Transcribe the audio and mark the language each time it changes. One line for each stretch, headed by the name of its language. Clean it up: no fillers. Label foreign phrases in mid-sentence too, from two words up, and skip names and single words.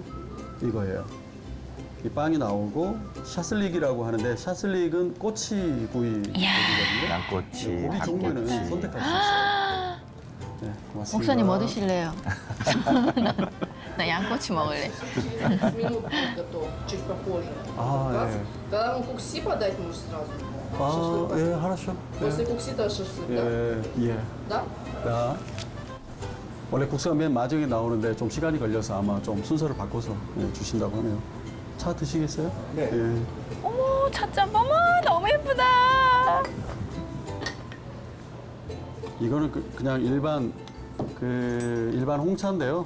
Korean: 이거예요. 이 빵이 나오고 샤슬릭이라고 하는데 샤슬릭은 꼬치구이거든요. 양꼬치, 고기 종류는 닭꼬치. 선택할 수 있어요. 네, 고맙습니다. 목사님 뭐 드실래요? 나 양꼬치 먹을래.
Russian: 15 минут готов, чуть попозже.
Korean: 아, 예.
Russian: Когда вам кукси подать, может сразу.
Korean: 아, 예,
Russian: хорошо. После кукси тоже шашлык, да?
Korean: 예, 예.
Russian: Да?
Korean: 자, 원래 국수가 맨 마지막에 나오는데 좀 시간이 걸려서 아마 좀 순서를 바꿔서 주신다고 하네요. 차 드시겠어요? 네. 예. 어머, 찻잔 어머, 너무 예쁘다. 이거는 그냥 일반 홍차인데요.